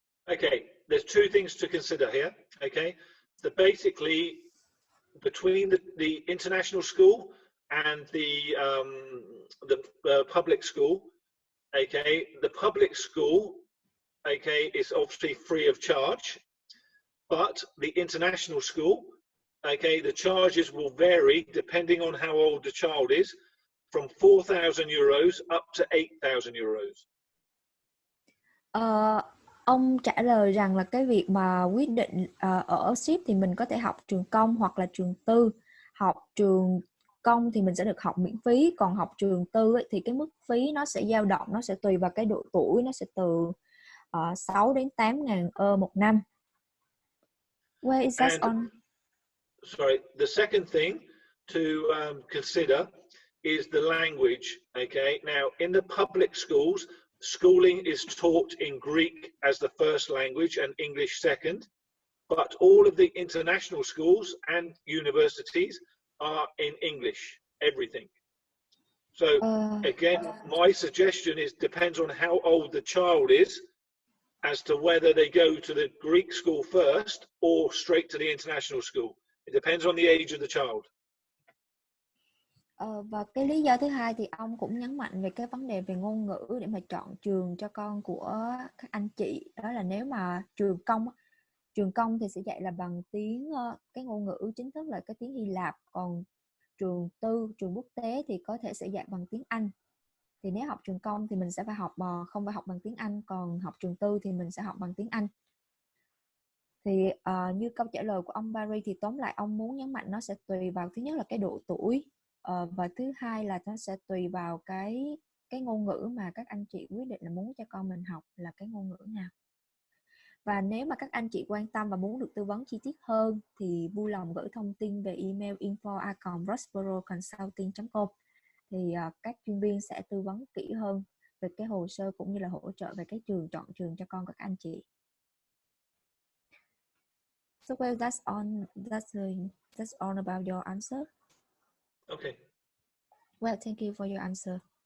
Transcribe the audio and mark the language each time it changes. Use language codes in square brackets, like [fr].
[en] Okay, there's two things to consider here. Okay, so basically between the international school and the public school, okay, the public school, okay, is obviously free of charge, but the international school, okay, the charges will vary depending on how old the child is, from 4,000 euros up to 8,000 euros. [vi] Ông trả lời rằng là cái việc mà quyết định ở Síp thì mình có thể học trường công hoặc là trường tư. Học trường công thì mình sẽ được học miễn phí, còn học trường tư ấy, thì cái mức phí nó sẽ dao động, nó sẽ tùy vào cái độ tuổi, nó sẽ từ 6 đến 8.000 euro một năm. [en] Where is that on? Sorry, the second thing to consider is the language. Okay, now in the public schools, schooling is taught in Greek as the first language and English second, but all of the international schools and universities are in English, everything. So again, my suggestion is depends on how old the child is as to whether they go to the Greek school first or straight to the international school. It depends on the age of the child. [vi] Và cái lý do thứ hai thì ông cũng nhấn mạnh về cái vấn đề về ngôn ngữ để mà chọn trường cho con của các anh chị. Đó là nếu mà trường công thì sẽ dạy là bằng tiếng, cái ngôn ngữ chính thức là cái tiếng Hy Lạp, còn trường tư, trường quốc tế thì có thể sẽ dạy bằng tiếng Anh. Thì nếu học trường công thì mình sẽ phải không phải học bằng tiếng Anh, còn học trường tư thì mình sẽ học bằng tiếng Anh. Thì như câu trả lời của ông Barry thì tóm lại ông muốn nhấn mạnh nó sẽ tùy vào, thứ nhất là cái độ tuổi, và thứ hai là nó sẽ tùy vào cái ngôn ngữ mà các anh chị quyết định là muốn cho con mình học là cái ngôn ngữ nào. Và nếu mà các anh chị quan tâm và muốn được tư vấn chi tiết hơn thì vui lòng gửi thông tin về email info@prosperoconsulting.com thì các chuyên viên sẽ tư vấn kỹ hơn về cái hồ sơ cũng như là hỗ trợ về cái chọn trường cho con các anh chị. [en] So well, that's all about your answer. Okay. Well, thank you for your answer.